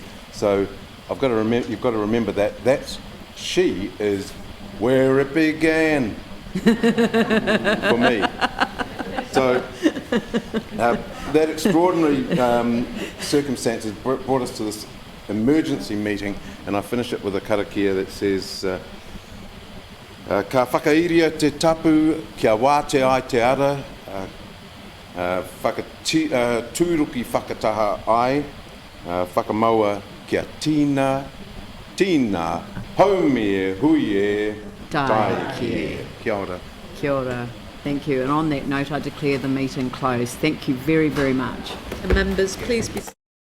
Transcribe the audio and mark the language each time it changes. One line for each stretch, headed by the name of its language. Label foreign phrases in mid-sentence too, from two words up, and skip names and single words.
English: So you've got to remember that she is where it began for me. So that extraordinary circumstances brought us to this emergency meeting, and I finish it with a karakia that says
Māori: ka whakairia te tapu kia wāte ai te ara, tūruki whakataha ai, whakamaua kia tīna, haumie huie tai kia. Kia ora. Kia ora.
English: Thank you. And on that note, I declare the meeting closed. Thank you very, very much. And members, please be